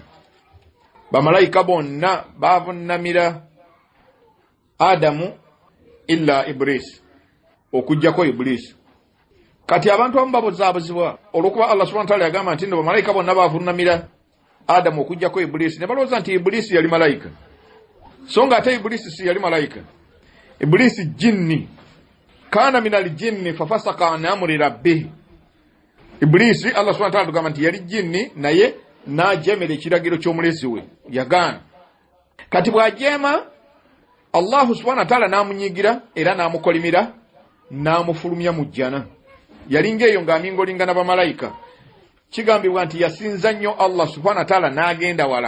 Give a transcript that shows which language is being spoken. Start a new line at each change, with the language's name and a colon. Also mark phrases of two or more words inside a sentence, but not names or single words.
Ganda: Bamalayika bonna bavunnamira Adamu
Arabic: إلا إبليس,
Ganda: okujjako Iblisi. Kati abantu abamu babuzaabuzibwa olw'okuba
Arabic: الله سبحانه وتعالى
Ganda: yagamba nti bamalayika bonna bavunnamira Adamu okujjako Iblisi, ne balowooza nti Iblisi yali malayika. So nga ate Iblisi si yali malayika. Iblisi jinni,
Arabic: كان من الجن ففسق عن أمر ربه.
Ganda: Iblisi
Arabic: الله سبحانه وتعالى
Ganda: tugamba nti yali jinni naye n'ajeemera ekiragiro ky'omulezi we, yagaana. Kati bw'ajeema
Arabic: الله سبحانه وتعالى
Ganda: n'amunyigira era n'amukolimira n'amufulumya mu jjana. Yalinga eyo ng'amingolingana bamalayika. Kigambibwa nti yasinza nnyo
Arabic: الله سبحانه وتعالى
Ganda: n'agenda wala.